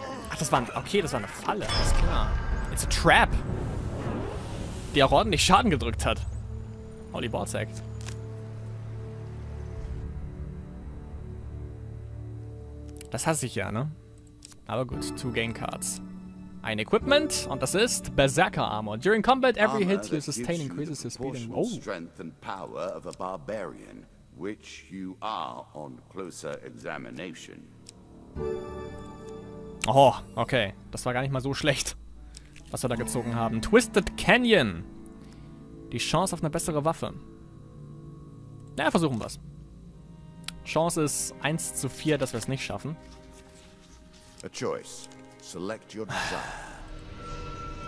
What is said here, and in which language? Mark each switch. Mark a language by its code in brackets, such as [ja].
[de] Ach, das war okay, das war eine Falle. Alles klar. [en] It's a trap. [de] Die auch ordentlich Schaden gedrückt hat. Holy Ballsack. Das hasse ich ja, ne? Aber gut, 2 Game Cards. Ein Equipment, und das ist Berserker Armor. [en] During combat, every hit you sustain increases your speed and... Oh. Strength and power of a barbarian, which you are on closer examination. Oh, okay. [de] Das war gar nicht mal so schlecht, was wir da gezogen haben. Twisted Canyon. Die Chance auf eine bessere Waffe. Na, versuchen wir's. Chance ist 1:4, dass wir es nicht schaffen. [en] A choice. Select your desire.